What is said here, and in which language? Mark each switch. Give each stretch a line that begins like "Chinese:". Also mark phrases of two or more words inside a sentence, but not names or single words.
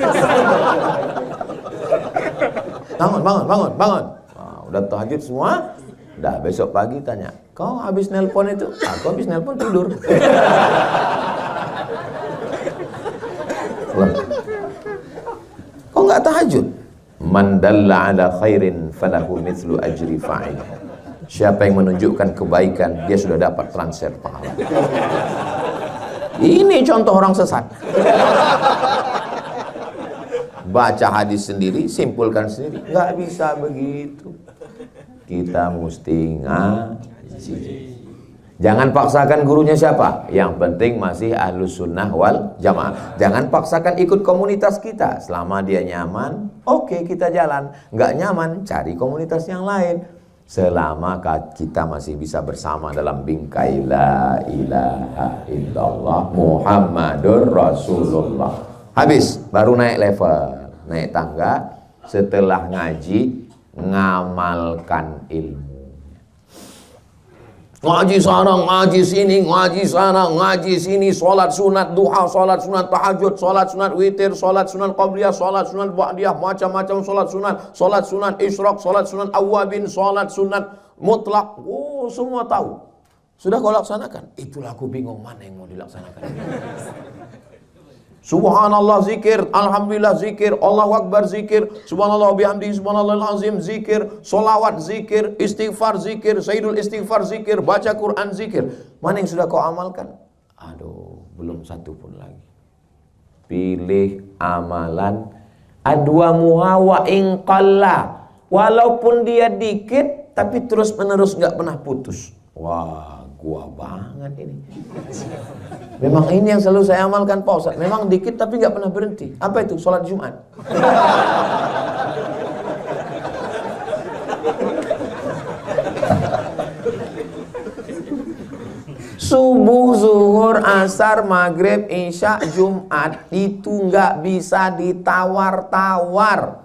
Indonesian: Bangun. Nah, udah tahajud semua. Udah besok pagi tanya, kau habis nelpon itu? Aku habis nelpon tidur. Kok nggak tahajud?
Arabic: من دل على خير فله مثل أجر فاعل.
Indonesian: Siapa yang menunjukkan kebaikan, dia sudah dapat transfer pahala. Ini contoh orang sesat. Baca hadis sendiri, simpulkan sendiri. Nggak bisa begitu. Kita mesti ngaji. Jangan paksakan gurunya siapa. Yang penting masih
Arabic: أهل السنة والجماعة.
Indonesian: Jangan paksakan ikut komunitas kita. Selama dia nyaman, oke, kita jalan. Nggak nyaman, cari komunitas yang lain. Selama kita masih bisa bersama dalam bingkai
Arabic: لا إله إلا الله محمد رسول الله.
Indonesian: Habis, baru naik level, naik tangga. Setelah ngaji, ngamalkan ilmu. Ngaji sana, ngaji sini, ngaji sana, ngaji sini, sholat sunat duha, sholat sunat tahajud, sholat sunat witir, sholat sunat qabliyah, sholat sunat ba'diyah, macam-macam sholat sunat isyraq, sholat sunat awabin, sholat sunat mutlak. Oh, semua tahu. Sudah kau laksanakan? Itulah aku bingung, mana yang mau dilaksanakan. Subhanallah zikir, alhamdulillah zikir, Allahu akbar zikir,
Arabic: سبحان الله بحمده, سبحان الله العظيم
Indonesian: zikir, solawat zikir, istighfar zikir,
Arabic: سيد الاستغفار
Indonesian: zikir, baca Quran zikir. Mana yang sudah kau amalkan? Aduh, belum satu pun lagi. Pilih amalan adwa muhawa ingqalla, walaupun dia dikit tapi terus menerus nggak pernah putus. Wah, gua banget ini. Memang ini yang selalu saya amalkan Pak Ustaz. Memang dikit tapi nggak pernah berhenti. Apa itu? Sholat Jumat. Subuh, zuhur, asar, maghrib, isya, Jumat itu nggak bisa ditawar-tawar.